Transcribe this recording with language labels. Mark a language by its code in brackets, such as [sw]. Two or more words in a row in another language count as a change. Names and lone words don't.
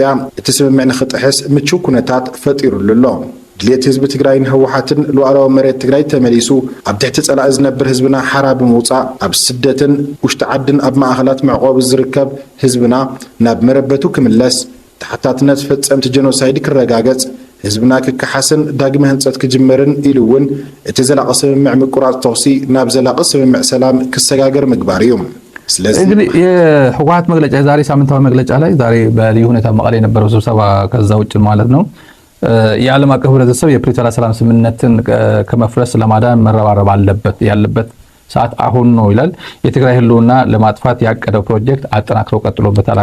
[ti] እቲ ስምምዕ ንኽጥሕስ ምቹው ኩነታት ፈጢሩሉ ኣሎ። ድሌት ህዝቢ ትግራይን ህወሓትን ሉዓላዊ መሬት ትግራይ ተመሊሱ ኣብ ትሕቲ ጸላኢ ዝነብር ህዝብና ሓራ ብምውፃእ ኣብ ስደትን ውሽጢ ዓድን ኣብ ማእኸላት መዕቆቢ ዝርከብ ህዝብና ናብ መረበቱ ክምለስ ተሓታትነት ፈጸምቲ ጀኖሳይድ ክረጋገጽ ህዝብና ክከሓስን ዳግመ ህንፀት ክጅመርን ኢሉ እውን እቲ ዘላቒ ስምምዕ ምቁራጽ ተኽሲ ናብ ዘላቒ ስምምዕ ሰላም ክሰጋገር ምግባር እዩ። [am] እንግዲህ የህወሓት መግለጫ የዛሬ ሳምንታዊ መግለጫ ላይ ዛሬ በልዩ ሁኔታ መቀሌ የነበረው ስብሰባ ከዛ ውጭ ማለት ነው የዓለም አቀፍ ህብረተሰብ የፕሪቶሪያ ሰላም ስምምነትን ከመፍረስ ለማዳን መረባረብ ያለበት ሰዓት አሁን ነው ይላል። የትግራይ ህልውና ለማጥፋት ያቀደው ፕሮጀክት አጠናክሮ ቀጥሎበታል